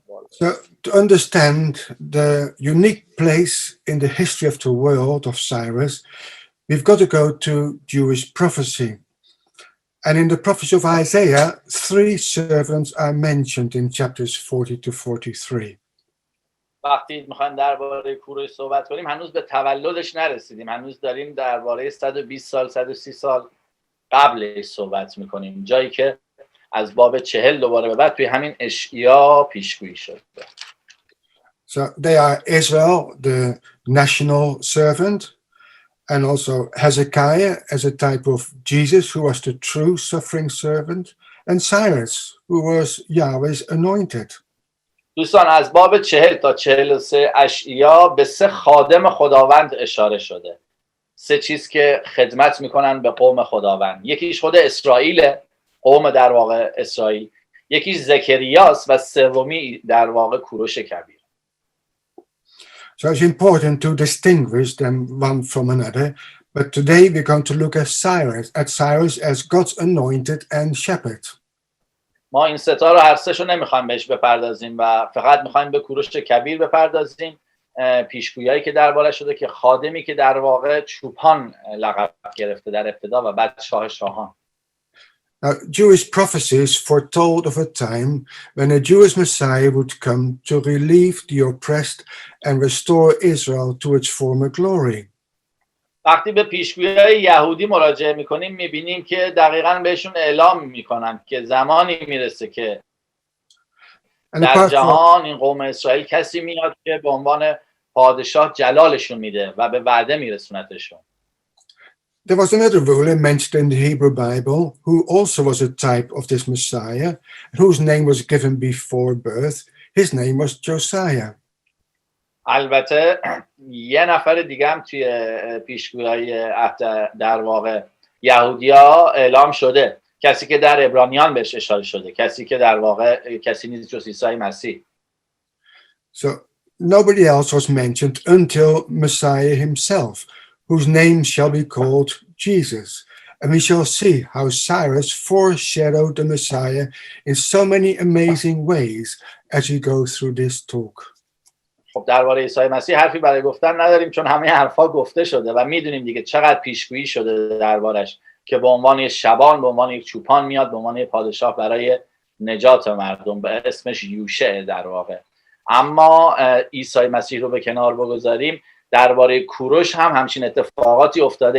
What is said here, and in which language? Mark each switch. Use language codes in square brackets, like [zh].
[en] So, to understand the unique place in the history of the world of Cyrus, we've got to go to Jewish prophecy. And in the prophecy of Isaiah, 3 servants are mentioned in chapters 40 to 43. [fa] وقتی میخوایم درباره کوروش صحبت کنیم هنوز به تولدش نرسیدیم، هنوز داریم درباره 120 سال 130 سال قبلش صحبت میکنیم، جایی که از باب 40 دوباره به بعد توی همین اشعیا پیشگویی شده. [en] So they are Israel, the national servant, and also Hezekiah as a type of Jesus, who was the true suffering servant, and Cyrus, who was Yahweh's anointed. [fa] دوستان از باب 40 تا 43 اشعیا به 3 خادم خداوند اشاره شده. 3 چیز که خدمت میکنن به قوم خداوند. یکیش خود اسرائیل، قوم در واقع اسرائیل. یکیش زکریاس و سومی در واقع کوروش کبیر. [en] So it's important to distinguish them one from another. But today we're going to look at Cyrus as God's anointed and shepherd. [fa] ما این 3 تا رو هر 3 شو نمیخوایم بهش بپردازیم و فقط میخوایم به کوروش کبیر بپردازیم. پیشگویی که دربارش شده که خادمی که در واقع چوپان لقب گرفته در ابتدا و بعد شاه شاهان. [en] Now, Jewish prophecies foretold of a time when a Jewish Messiah would come to relieve the oppressed and restore Israel to its former glory. [fa] وقتی به پیشگویی یهودی مراجعه میکنیم میبینیم که دقیقاً بهشون اعلام میکنن که زمانی میرسه که در جهان این قوم اسرائیل کسی میاد که به عنوان پادشاه جلالشون میده و به وعده میرسونتشون. [en] There was another ruler mentioned in the Hebrew Bible who also was a type of this Messiah, whose name was given before birth. His name was Josiah. [fa] البته یه نفر دیگه هم توی پیشگویی در واقع یهودیا اعلام شده، کسی که در عبرانیان بهش اشاره شده، کسی که در واقع کسی نیست جز عیسی مسیح. [en] So nobody else was mentioned until Messiah himself, whose name shall be called Jesus. And we shall see how Cyrus foreshadowed the Messiah in so many amazing ways as we go through this talk. [fa] خب درباره عیسی مسیح حرفی برای گفتن نداریم چون همه حرفا گفته شده و میدونیم دیگه چقدر پیشگویی شده دربارش که به عنوان یک شبان، به عنوان یک چوپان میاد، به عنوان یک پادشاه برای نجات مردم، به اسمش یوشع در واقع. اما عیسی مسیح رو به کنار بگذاریم، درباره کوروش هم همچین اتفاقاتی افتاده.